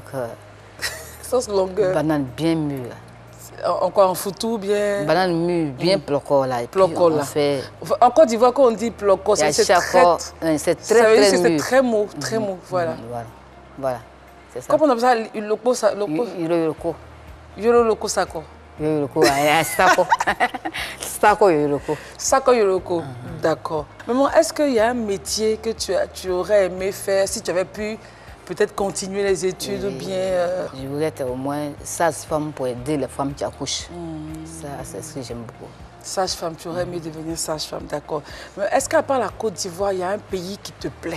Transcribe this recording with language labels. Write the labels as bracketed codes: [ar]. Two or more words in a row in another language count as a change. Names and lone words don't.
[fr] Sauce longueur. banane bien mûre. Encore en foutou, bien... Banane mûre, bien ploco là. Et puis Ploco, là. on fait... En Côte d'Ivoire, quand on dit ploco, c'est très... C'est Ça veut dire que c'est mûr. très mou, très mou, voilà. Voilà. C'est ça. Comment on appelle ça? Yoloko, ça? Yoroko. Yoroko sako. Yoroko, sako. Sako yoroko. Sako Yoroko, d'accord. Maman, est-ce qu'il y a un métier que tu aurais aimé faire si tu avais pu peut-être continuer les études ou bien... Je voulais être au moins sage-femme pour aider les femmes qui accouchent. Ça, c'est ce que j'aime beaucoup. Sage-femme, tu aurais aimé devenir sage-femme, d'accord. Mais est-ce qu'à part la Côte d'Ivoire, il y a un pays qui te plaît?